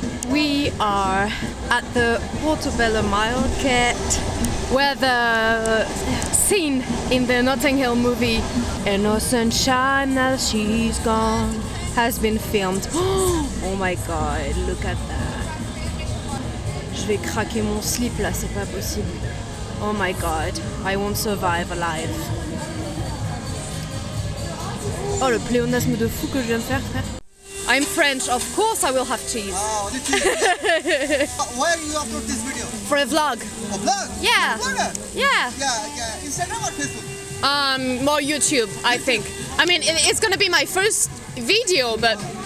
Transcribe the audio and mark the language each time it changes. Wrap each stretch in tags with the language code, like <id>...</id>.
<en>We are at the Portobello Market where the scene in the Notting Hill movie "And No Sunshine As She's Gone" has been filmed. Oh my god, look at that.</en> <fr>Je vais craquer mon slip là, c'est pas possible.</fr> <en>Oh my god, I won't survive alive.</en> <fr>Oh, le pléonasme de fou que je viens de faire, frère.</fr> <en>I'm French, of course I will have cheese. Only cheese. Where you upload this video? For a vlog. A vlog? Yeah. Vlogger? Yeah. Yeah. Instagram or Facebook? More YouTube, I think. I mean, it's gonna be my first video, but</en>